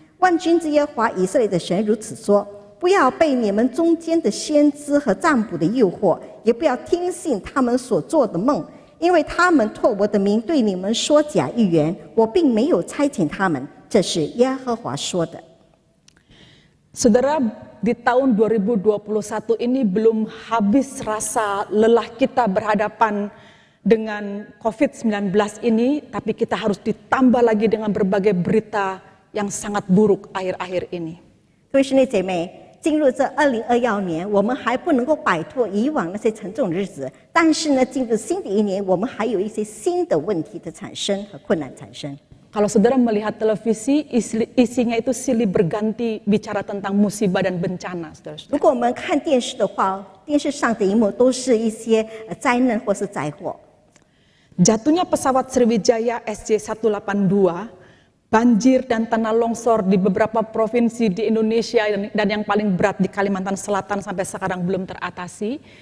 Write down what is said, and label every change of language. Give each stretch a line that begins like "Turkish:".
Chinese: 万军之耶和华以色列的神如此说：不要被你们中间的先知和占卜的诱惑，也不要听信他们所做的梦，因为他们托我的名对你们说假预言，我并没有差遣他们。这是耶和华说的。
Indonesian: Saudara, di tahun 2021 ini belum habis rasa lelah kita berhadapan dengan COVID-19 ini, tapi kita harus ditambah lagi dengan berbagai berita yang sangat buruk akhir-akhir ini.
Chinese: 各位兄弟姐妹，进入这2021年，我们还不能够摆脱以往那些沉重的日子，但是呢，进入新的一年，我们还有一些新的问题的产生和困难产生。
Indonesian: Kalau saudara melihat televisi, isinya itu silih berganti bicara tentang musibah dan bencana, saudara-saudara.
Chinese: 如果我们看电视的话，电视上的荧幕都是一些灾难或是灾祸。
Indonesian: Jatuhnya pesawat Sriwijaya SJ182, banjir dan tanah longsor di beberapa provinsi di Indonesia dan yang paling berat di Kalimantan Selatan sampai sekarang belum teratasi.